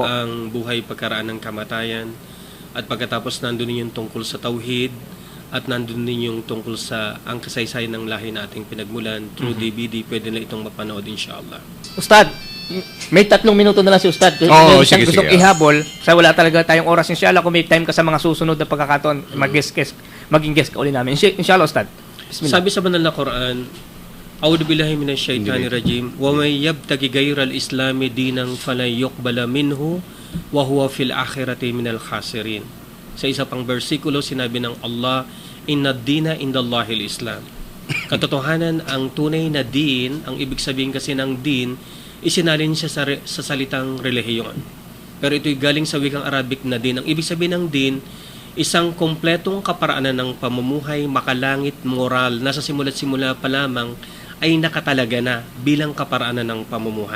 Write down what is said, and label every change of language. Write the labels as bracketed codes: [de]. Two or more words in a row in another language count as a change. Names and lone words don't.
[tl] ang buhay pagkaraan ng kamatayan, at pagkatapos nandun yung tungkol sa tauhid, at nandun din yung tungkol sa ang kasaysayan ng lahi na ating pinagmulan [en] through DVD, [tl] pwede na itong mapanood, [ar] إن شاء الله. [tl] Ustad, may 3 minuto na lang si Ustad. Oo, Meron sige, siyang gustong sige. ihabol. Sa wala talaga tayong oras. [ar] إن شاء الله, [tl] kung may time ka sa mga susunod na pagkakataon, maging guest ka uli namin. [ar] إن شاء الله، أستاذ. بسم الله. [tl] Sabi sa banal na Quran, [ar] أعوذ بالله من الشيطان الرجيم، ومن يبتغ غير الإسلام دينا فلن يقبل منه وهو في الآخرة من الخاسرين. [tl] Sa isa pang bersikulo, sinabi ng Allah, [ar] إن الدين عند الله الإسلام. [tl] Katotohanan, ang tunay na din, ang ibig sabihin kasi ng din, isinalin siya sa salitang relihiyon. Pero ito'y galing sa wikang Arabic na din. Ang ibig sabihin ng din, isang kompletong kaparaanan ng pamumuhay, makalangit, moral, nasa simula't simula pa lamang ay nakatalaga na bilang kaparaanan ng pamumuhay.